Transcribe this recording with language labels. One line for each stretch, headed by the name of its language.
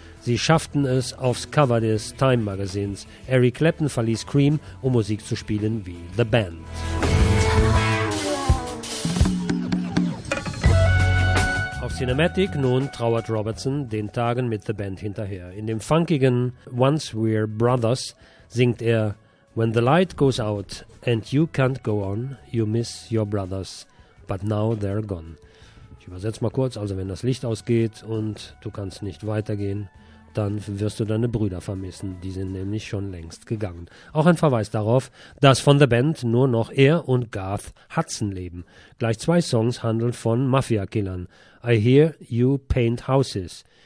German: Sie schafften es aufs Cover des Time Magazins. Eric Clapton verließ Cream, um Musik zu spielen wie The Band. Auf Cinematic nun trauert Robertson den Tagen mit The Band hinterher. In dem funkigen Once We're Brothers singt er:
English: When the light goes out and you can't go on, you miss your brothers, but now they're gone.
German: Ich übersetze mal kurz, also wenn das Licht ausgeht und du kannst nicht weitergehen, dann wirst du deine Brüder vermissen, die sind nämlich schon längst gegangen. Auch ein Verweis darauf, dass von The Band nur noch er und Garth Hudson leben. Gleich zwei Songs handeln von Mafia-Killern. I Hear You Paint Houses.